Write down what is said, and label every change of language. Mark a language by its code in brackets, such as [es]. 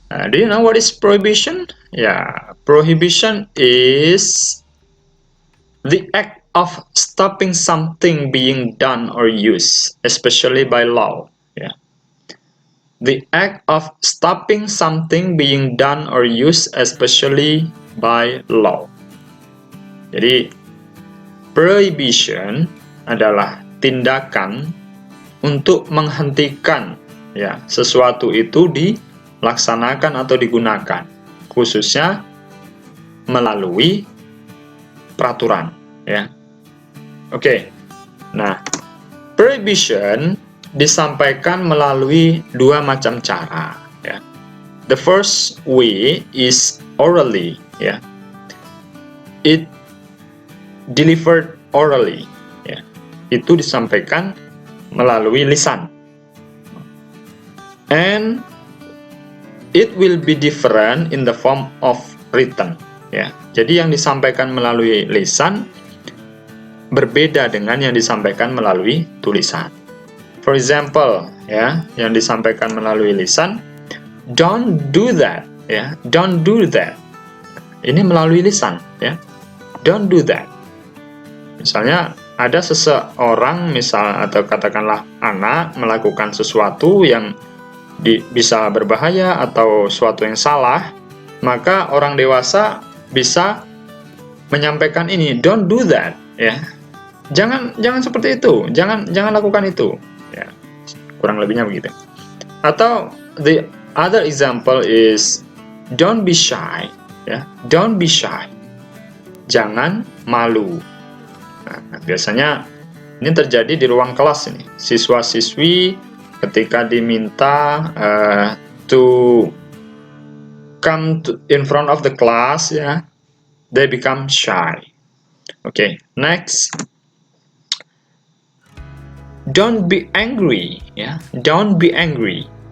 [en] Do you know what is prohibition? Yeah, prohibition is the act of stopping something being done or used, especially by law. Yeah. The act of stopping something being done or used, especially by law. [id] Jadi, prohibition adalah tindakan untuk menghentikan ya sesuatu itu dilaksanakan atau digunakan, khususnya melalui peraturan ya. Oke. Nah, prohibition disampaikan melalui dua macam cara ya. [en] The first way is orally ya. It delivered orally ya. [id] Itu disampaikan melalui lisan. [en] And it will be different in the form of written ya. [id] Jadi yang disampaikan melalui lisan berbeda dengan yang disampaikan melalui tulisan. For example ya, yang disampaikan melalui lisan, [en] don't do that ya, don't do that. [id] Ini melalui lisan ya. [en] Don't do that. [id] Misalnya ada seseorang atau katakanlah anak melakukan sesuatu yang bisa berbahaya atau sesuatu yang salah, maka orang dewasa bisa menyampaikan ini, [en] don't do that [id] ya. Jangan seperti itu, jangan lakukan itu ya. Kurang lebihnya begitu. Atau the [en] Other example is don't be shy, ya. Don't be shy. [id] Jangan malu. Nah, biasanya ini terjadi di ruang kelas ini. Siswa-siswi ketika diminta [en] to come in front of the class, ya, they become shy. Okay, next. Don't be angry, ya. Don't be angry.